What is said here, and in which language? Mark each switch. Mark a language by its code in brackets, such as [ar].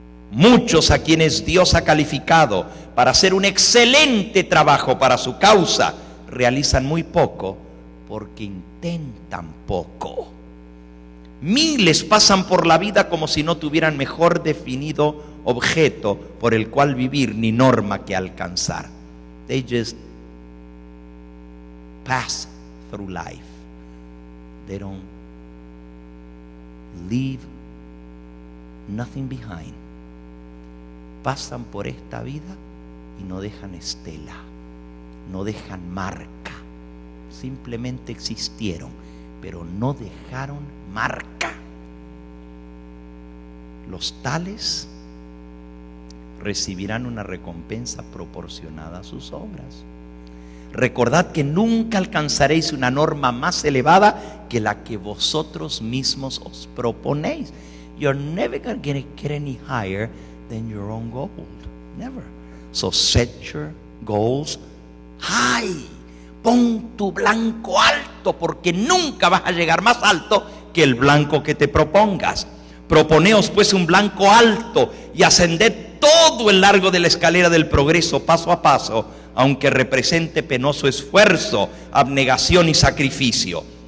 [es] Muchos a quienes Dios ha calificado para hacer un excelente trabajo para su causa, realizan muy poco porque intentan poco. Miles pasan por la vida como si no tuvieran mejor definido objeto por el cual vivir ni norma que alcanzar. [en] They just pass through life. They don't leave nothing behind. [es] Pasan por esta vida y no dejan estela, no dejan marca. Simplemente existieron, pero no dejaron marca. Los tales recibirán una recompensa proporcionada a sus obras. Recordad que nunca alcanzaréis una norma más elevada que la que vosotros mismos os proponéis. [en] You're never going to get any higher than your own goal. Never. So set your goals high. [es] Pon tu blanco alto, porque nunca vas a llegar más alto que el blanco que te propongas. Proponeos pues un blanco alto y ascended todo el largo de la escalera del progreso, paso a paso, aunque represente penoso esfuerzo, abnegación y sacrificio.